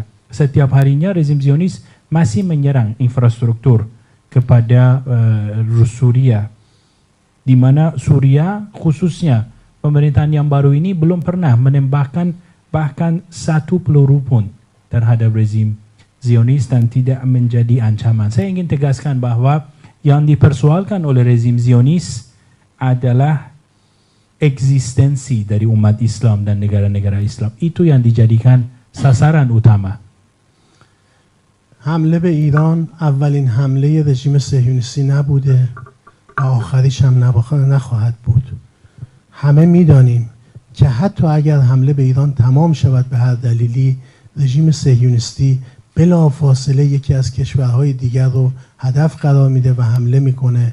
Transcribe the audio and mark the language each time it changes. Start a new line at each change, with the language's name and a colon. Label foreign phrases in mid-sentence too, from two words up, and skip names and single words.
Indonesian: Setiap harinya rezim Zionis masih menyerang infrastruktur kepada Suriah, di mana Suriah khususnya pemerintahan yang baru ini belum pernah menembakkan bahkan satu peluru pun terhadap rezim Zionis dan tidak menjadi ancaman. Saya ingin tegaskan bahwa yang dipersoalkan oleh rezim Zionis adalah eksistensi dari umat Islam dan negara-negara Islam. Itu yang dijadikan sasaran utama.
Persian: حمله به ایران اولین حمله رژیم صهیونیستی نبوده و آخریش هم نخواهد بود. همه میدانیم که حتی اگر حمله به ایران تمام شود به هر دلیلی، رژیم صهیونیستی بلافاصله یکی از کشورهای دیگر رو هدف قرار میده و حمله میکنه.